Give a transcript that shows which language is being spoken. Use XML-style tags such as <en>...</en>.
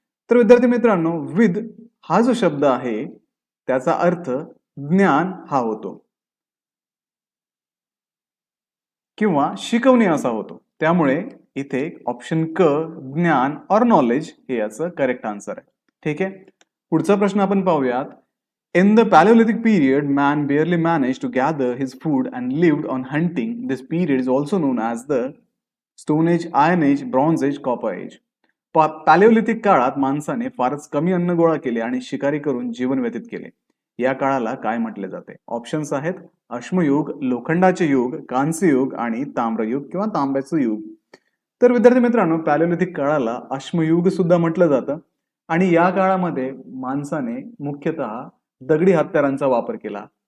<mr>तर विद्यार्थी मित्रांनो, विद हा जो शब्द आहे त्याचा अर्थ ज्ञान हा होतो. किंवा शिकवणी असा होतो. त्यामुळे इथे ऑप्शन क ज्ञान ऑर नॉलेज हे याचं करेक्ट आन्सर आहे. ठीक आहे. पुढचा प्रश्न आपण पाहूयात.</mr> <en>In the Paleolithic period, man barely managed to gather his food and lived on hunting. This period is also known as the Stone Age, Iron Age, Bronze Age, Copper Age.</en> <mr>पॅलिओलिथिक काळात माणसाने फारच कमी अन्न गोळा केले आणि शिकारी करून जीवन व्यतीत केले. या काळाला काय म्हटले जाते? ऑप्शन्स आहेत अश्मयुग, लोखंडाचे युग, कांस्य युग आणि ताम्रयुग किंवा तांब्याचं युग. तर विद्यार्थी मित्रांनो, पॅलिओलिथिक काळाला अश्मयुग सुद्धा म्हटलं जातं आणि या काळामध्ये माणसाने मुख्यतः दगडी हत्यारांचा वापर केला.</mr>